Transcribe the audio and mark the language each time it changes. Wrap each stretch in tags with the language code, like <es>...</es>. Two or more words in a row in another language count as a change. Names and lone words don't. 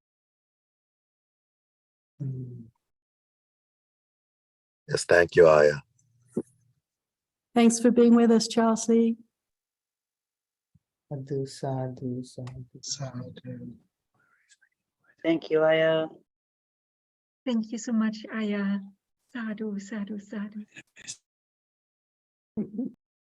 <en>Yes, thank you, Ayya. Thanks for being with us, Chelsea.</en> <pi>Sadhu, sadhu, sadhu.</pi> <en>Sadhu. Thank you, Ayya. Thank you so much, Ayya.</en> <pi>Sadhu, sadhu, sadhu.</pi>